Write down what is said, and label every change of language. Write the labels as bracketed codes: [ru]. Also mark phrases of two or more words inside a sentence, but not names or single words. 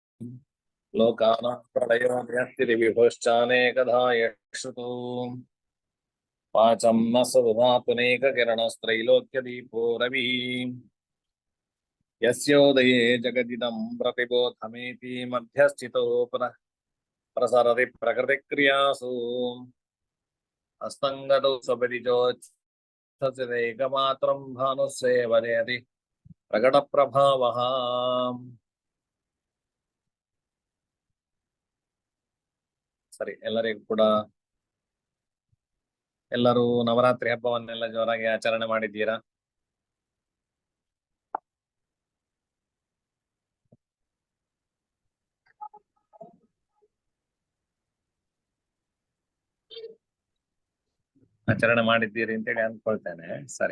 [sa] लोकानां प्रलयोन्यस्तिविभुश्चानेकधा यश्रुतो वाचं न सदधातुनेककिरणस्त्रैलोक्यदीपो रविः यस्योदये जगदिदं प्रतिबोधमेति मध्यस्थितो पुनः प्रसरति प्रकृतिक्रियासु अस्तङ्गतौ स्वपरिचोत्सतिरेकमात्रं भानुस्सेव जयति प्रकटप्रभावः। [kn] ಸರಿ, ಎಲ್ಲರಿಗೂ ಕೂಡ ಎಲ್ಲರೂ ನವರಾತ್ರಿ ಹಬ್ಬವನ್ನೆಲ್ಲ ಜೋರಾಗಿ ಆಚರಣೆ ಮಾಡಿದ್ದೀರಾ? ಆಚರಣೆ ಮಾಡಿದ್ದೀರಿ ಅಂತೇಳಿ ಅನ್ಕೊಳ್ತೇನೆ. ಸರಿ,